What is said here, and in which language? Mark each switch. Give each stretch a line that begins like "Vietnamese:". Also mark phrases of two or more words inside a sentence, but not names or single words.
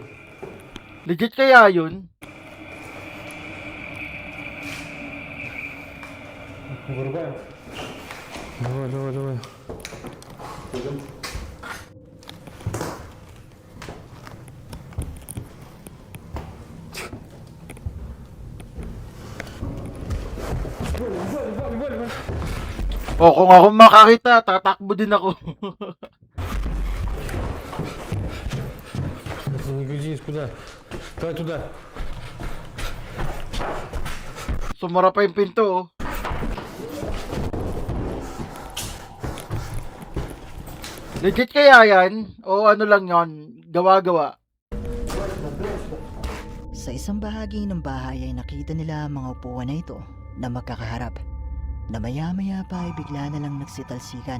Filipino: Legit kaya yun?
Russian: Вырубаем? Давай, давай, давай.
Filipino: O, kung ako makakita, tatakbo din ako.
Russian: Это не годись, куда? Давай туда.
Filipino: Sumara pa yung pinto, oh. Legit kaya yan? O ano lang yon, gawa-gawa? Sa isang bahagi ng bahay ay nakita nila ang mga upuan na ito na magkakaharap, na maya-maya pa ay bigla na lang nagsitalsikan.